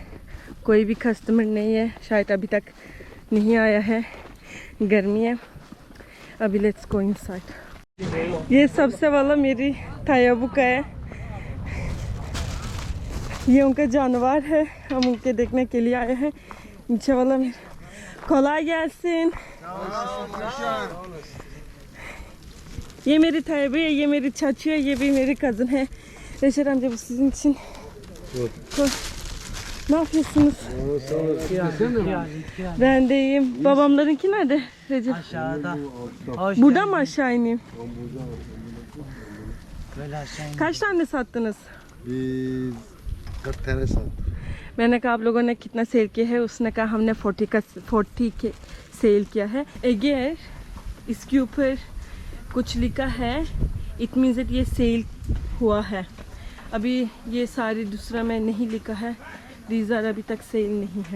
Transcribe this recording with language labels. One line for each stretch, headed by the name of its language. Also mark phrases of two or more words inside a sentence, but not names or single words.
Hindi: कोई भी कस्टमर नहीं है, शायद अभी तक नहीं आया है, गर्मी है।
English: अभी let's go inside.
Hindi: ये सबसे वाला मेरी तायाबू का है, ये उनका जानवर है, हम उनके देखने के लिए आए हैं। नीचे वाला मेरा
Turkish: kolay gelsin।
Hindi: ये मेरी तायाबू है, ये मेरी चाची है, ये भी मेरी कज़न है।
Turkish: Reşat amca, bu sizin için. Ne yapıyorsunuz? Ben de iyiyim. Babamlarınki nerede Recep? Aşağıda. Burada mı aşağı ineyim? Böyle aşağı in. Kaç tane sattınız? 40 tane saat.
Hindi: मैंने कहा आप लोगों ने कितना सेल किया है, उसने कहा हमने 40 के सेल किया है। अगर इसके ऊपर कुछ लिखा है,
English: it means that
Hindi: ये सेल हुआ है। अभी ये सारी दूसरा में नहीं लिखा है, डीजर अभी तक सेल नहीं है।